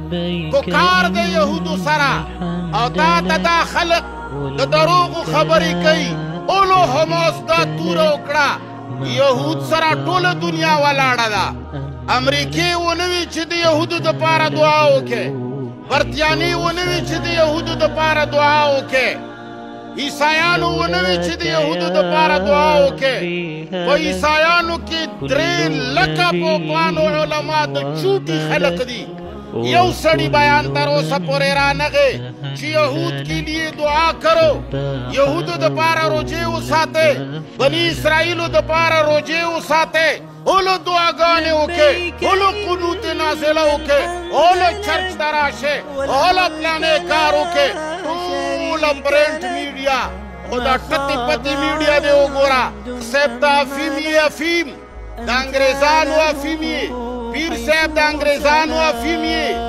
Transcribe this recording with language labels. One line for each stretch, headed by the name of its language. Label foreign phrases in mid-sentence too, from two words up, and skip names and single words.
Pashto: پکار د یهودو سره او تا ته دا خلق د دروغو خبرې کوي اولو حماس دا توره وکړه یهود سره ټوله دنیا ولاړه ده امریکې ونه وي چې د یهودو دپاره دعا وکړي برتیانې ونه وي چې د یهودو دپاره دعا وکړي عیسایانو ونه وي چې د یهودو دپاره دعا وکړي په عیسایانو کې 3 لکه پوپانو علما د چوټي خلق دي یو سړی بیان تر اوسه پورې رانغی چې
Urdu: یهود کے لیے دعا کرو
Pashto: یهودو دپاره روجې وساتئ بني اسرائیلو دپاره روجې وساتئ اولو دعاګانې وکړئ اولو قنوت نازله وکړئ اولو چرچ ته راشئ اولو پلانې کار وکړئ ټوله
English: print media
Pashto: خو دا ټتې پتې میډیا دې وګوره صاحب د افیم یې افیم د انګریزانو افیم یې پیر صاحب د انګریزانو افیم یې